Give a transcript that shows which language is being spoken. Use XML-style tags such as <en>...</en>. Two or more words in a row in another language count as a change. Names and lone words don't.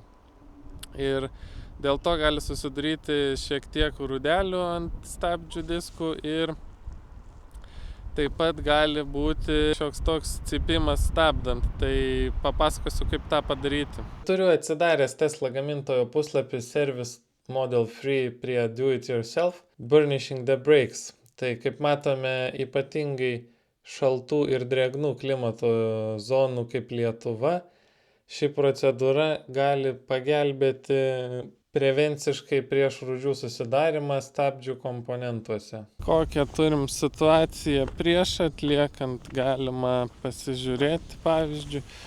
<lt>Ir dėl to gali susidaryti šiek tiek rūdelių ant stabdžių diskų ir taip pat gali būti šioks toks cypimas stabdant, tai papasakosiu, kaip tą padaryti. Turiu atsidaręs Tesla gamintojo puslapį Service Model 3 prie</lt> <en>Do It Yourself Burnishing the Brakes.</en> <lt>Tai kaip matome, ypatingai šaltų ir drėgnų klimato zonų kaip Lietuva, ši procedūra gali pagelbėti prevenciškai prieš rūdžių susidarimą stabdžių komponentuose. Kokią turim situaciją prieš atliekant, galima pasižiūrėti, pavyzdžiui.</lt>